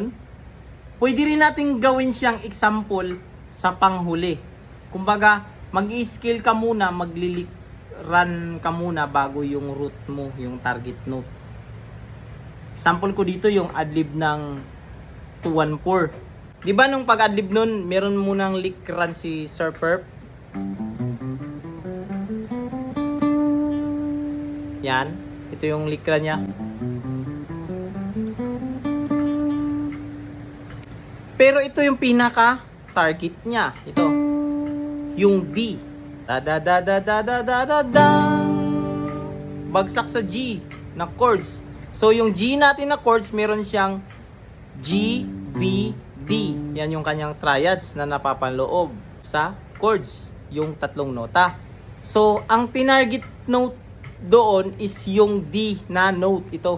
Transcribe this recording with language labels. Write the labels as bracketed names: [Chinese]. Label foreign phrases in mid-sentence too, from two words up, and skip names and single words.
[Filipino] Pwede rin natin gawin siyang example sa panghuli. Kumbaga, mag-i-scale ka muna, mag-lilik run ka muna bago yung root mo, yung [English] target note. [Filipino] Example ko dito yung adlib ng 214. Di ba nung pag-adlib nun, meron munang [English] lick run [Filipino] si Sir Perp? Yan, ito yung [English] lick run [Filipino] niya. Pero ito yung pinaka target niya, ito. Yung D. Da da da da da da da da da. Bagsak sa G na chords. So yung G natin na chords, meron siyang G, B, D. Yan yung kanyang triads na napapaloob sa chords, yung tatlong nota. So ang tinarget note doon is yung D na note, ito.